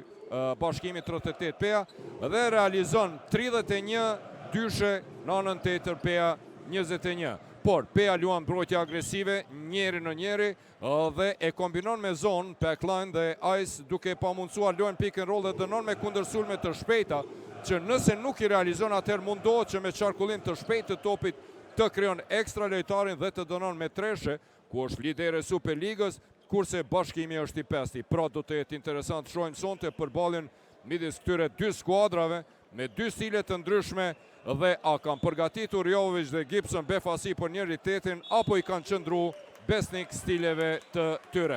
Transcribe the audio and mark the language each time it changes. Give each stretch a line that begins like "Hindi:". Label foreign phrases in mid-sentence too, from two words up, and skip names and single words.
Albanian: Bashkimi 38 Pea dhe realizon 31 dyshe në anën tjetër Pea 21. Por Pea luan mbrojtje agresive njeri në njeri dhe e kombinon me zonë Backline dhe Ice duke pa mundësuar luan
English: pick and roll
Albanian: dhe dënon me kundërsulme të shpejta që nëse nuk i realizon atëherë mundohet që me qarkullim të shpejt të topit të krijon ekstra lojtarin dhe të dënon me treshe ku është lideri Superligës, kurse Bashkimi është i pesti. Pra do të jetë interesant të shohim sonte përballjen midis këtyre dy skuadrave me dy stile të ndryshme dhe a kanë përgatitur Jovović dhe Gibson befasi për njëri-tjetrin apo i kanë qëndru besnik stileve të tyre.